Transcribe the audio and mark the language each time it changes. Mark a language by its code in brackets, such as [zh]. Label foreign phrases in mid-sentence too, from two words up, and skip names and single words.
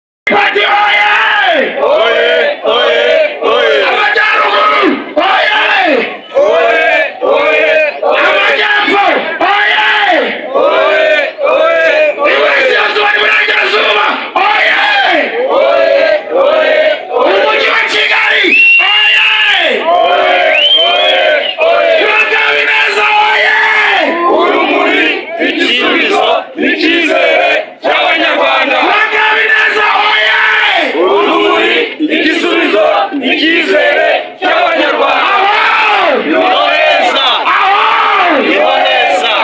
[rw] Pati oye! Oye! Oye! Oye! Amajyaruguru! Oye! Oye! Oye! Amajyepfo! Oye! Oye! Oye! Iburasirazuba n'iburengerazuba! Oye! Oye! Oye! Umujyi wa Kigali! Oye! Oye! Oye! Oye! Turagabineza! Oye! Urumuri, igisubizo, icyizere cy'Abanyarwanda! Turagabineza! Oye! Urumuri, igisubizo, icyizere cy'Abanyarwanda! Yoheza! Yoheza!